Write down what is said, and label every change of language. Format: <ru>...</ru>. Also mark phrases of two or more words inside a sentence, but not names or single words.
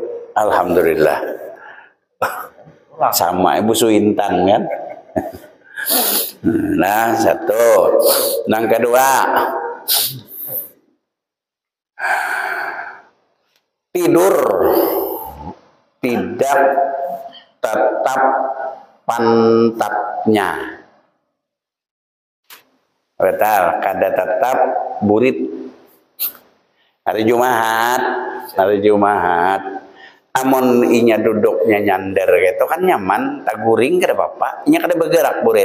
<id>Alhamdulillah. Sama Ibu Suintan kan. Nah, 1. Yang kedua, tidur tidak tetap pantatnya.</id> <bjn>Betul, kada tetap burit. Hari Jumat, amun inya duduknya nyander gitu kan nyaman, tak guring kada apa-apa, inya kada bergerak burit.</bjn>